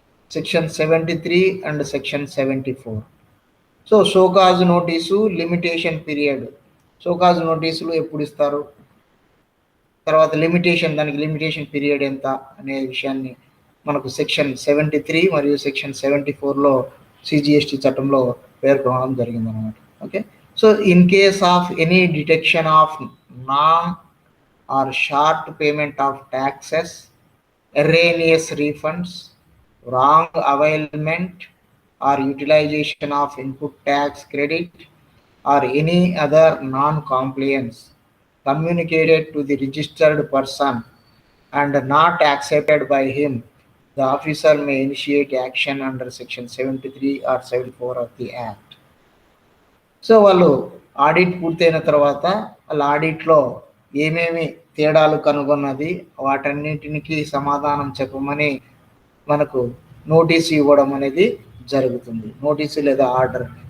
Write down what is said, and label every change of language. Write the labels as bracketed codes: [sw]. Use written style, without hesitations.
[en] Section 73 and section 74. So show cause notice, limitation period. [te] Show cause నోటీసులు ఎప్పుడు ఇస్తారు, తర్వాత దానికి లిమిటేషన్ పీరియడ్ ఎంత అనే విషయాన్ని మనకు సెక్షన్ 73 మరియు సెక్షన్ 74లో సిజిఎస్టి చట్టంలో పేర్కొనడం జరిగింది అన్నమాట. [en] Okay, so in case of any detection of non or short payment of taxes, erroneous refunds, wrong availment or utilization of input tax credit, or any other non-compliance communicated to the registered person and not accepted by him the officer may initiate action under section 73 or 74 of the act. [te] So వాళ్ళు audit పూర్తయిన తర్వాత వాళ్ళ ఆడిట్లో ఏమేమి తేడాలు కనుగొన్నది వాటన్నింటికి సమాధానం చెప్పమని మనకు నోటీసు ఇవ్వడం అనేది జరుగుతుంది, నోటీసు లేదా ఆర్డర్.